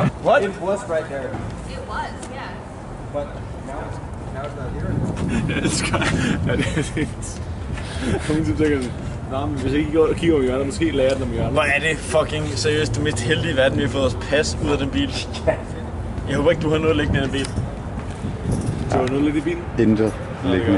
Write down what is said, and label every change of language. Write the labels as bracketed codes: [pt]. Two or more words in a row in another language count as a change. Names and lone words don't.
[en] What? It was right there. It was, yeah. But now it's not here. [da] Jeg elsker, at det er nogen, som tænker, nej, men hvis ikke I kigger om hjørnet, måske lærer den om hjørnet. Hvor er det fucking seriøst det mest heldige i verden, vi har fået os pas ud af den bil. Jeg håber ikke, du har noget liggende i den bil. Du har noget lidt i bilen? Intet liggende.